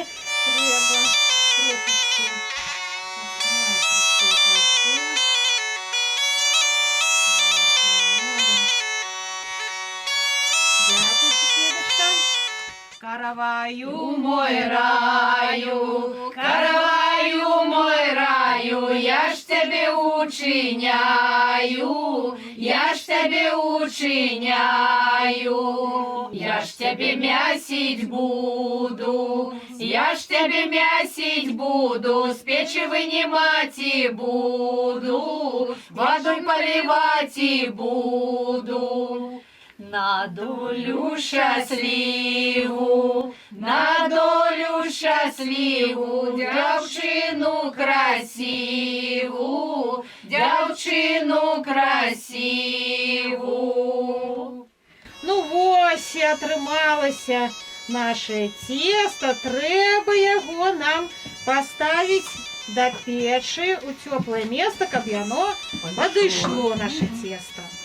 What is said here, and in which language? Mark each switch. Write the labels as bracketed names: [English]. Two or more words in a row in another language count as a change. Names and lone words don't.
[Belarusian] Трэба трошечки. Дякую, суседачка. [Ukrainian] Караваю, мой раю, караваю, мой раю, я ж тебе учиняю, я ж тебе учиняю, я ж тебе мясить буду, я ж тебе мясить буду, с печи вынимать и буду, водой поливать и буду. На долю счастливу, на долю счастливу, дівчину красиву, дівчину красиву. [Belarusian] Ну ось і атрымалася наше цесто. Трэба яго нам поставить до печи у теплое место, каб яно подышло, наше тесто.